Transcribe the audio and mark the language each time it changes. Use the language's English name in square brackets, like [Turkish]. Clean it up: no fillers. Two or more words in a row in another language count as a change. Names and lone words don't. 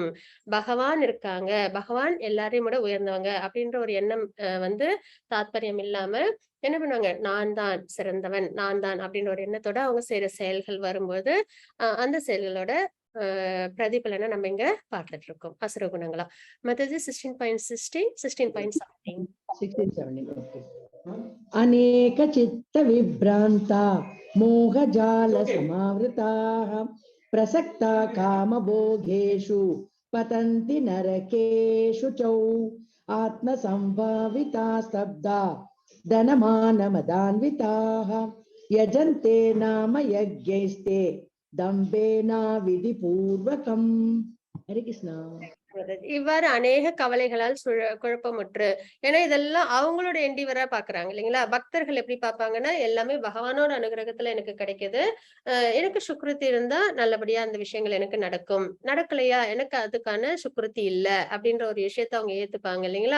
[Tamil] பகவான் இருக்காங்க, பகவான் எல்லாரையும் விட உயர்ந்தவங்க அப்படின்ற ஒரு எண்ணம் வந்து தாத்பரியம் இல்லாம, என்ன பண்ணுவாங்க, நான் தான் சிறந்தவன், நான் தான் அப்படின்ற ஒரு எண்ணத்தோட அவங்க செய்யற செயல்கள் வரும்போது அந்த செயல்களோட பிரதிபலனை நம்ம இங்க பார்த்துட்டு இருக்கோம் அசுர குணங்களா. மத்தது 16.16, 16.17. 16, 17. Okay. [Sanskrit] अनेक चित्त विभ्रांता मोहजाल समावृताः प्रसक्ता कामभोगेषु पतन्ति नरकेषु च आत्मसंभाविता स्तब्धा धनमानमदान्विताः यजन्ते नाम यज्ञैस्ते दम्भेना विधिपूर्वकम्. हरे कृष्ण. [Tamil] இவ்வாறு அநேக கவலைகளால் குழப்பமுற்று, ஏன்னா இதெல்லாம் அவங்களோட எண்டிவரா பாக்குறாங்க இல்லைங்களா. பக்தர்கள் எப்படி பார்ப்பாங்கன்னா, எல்லாமே பகவானோட அனுகிரகத்துல எனக்கு கிடைக்குது, எனக்கு சுக்ருதி இருந்தா நல்லபடியா அந்த விஷயங்கள் எனக்கு நடக்கும், நடக்கலையா எனக்கு அதுக்கான சுக்ருதி இல்ல அப்படின்ற ஒரு விஷயத்த அவங்க ஏத்துப்பாங்க இல்லைங்களா.